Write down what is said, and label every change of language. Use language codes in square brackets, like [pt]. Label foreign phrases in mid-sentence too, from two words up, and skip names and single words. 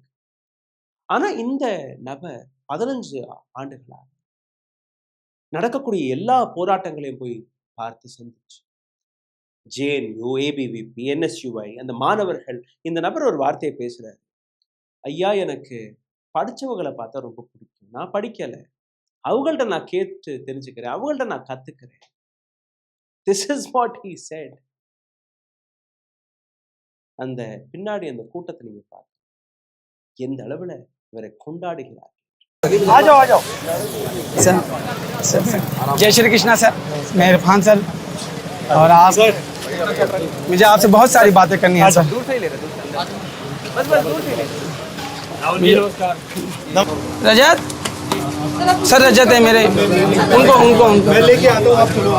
[ta] ஆனா இந்த நபர் 15 ஆண்டுகளா நடக்கக்கூடிய எல்லா போராட்டங்களையும் போய் பார்த்து சந்திச்சு, ஜேஎன்யூ, ஏபிவிபி, என்எஸ்யூஐ, அந்த மாணவர்கள், இந்த நபர் ஒரு வார்த்தையை பேசுறாரு. ஐயா, எனக்கு படிச்சவங்களை பார்த்தா ரொம்ப பிடிக்கும், நான் படிக்கல, அவங்கள்ட்ட நான் கேட்டு தெரிஞ்சுக்கிறேன், அவங்கள்ட்ட நான் கத்துக்கிறேன். [en] This is what he said. [ta] அந்த பின்னாடி அந்த கூட்டத்தை நீங்க பார்த்து எந்த அளவுல இவரை கொண்டாடுகிறார். [hi] आ जाओ सर, जय श्री कृष्णा सर, मैं इरफान सर, और आप सर, मुझे आपसे बहुत सारी बातें करनी है सर। दूर से ही ले रहे, बस दूर से ले। रजत सर, रजत है मेरे, उनको मैं लेके आता हूँ, आप चलो।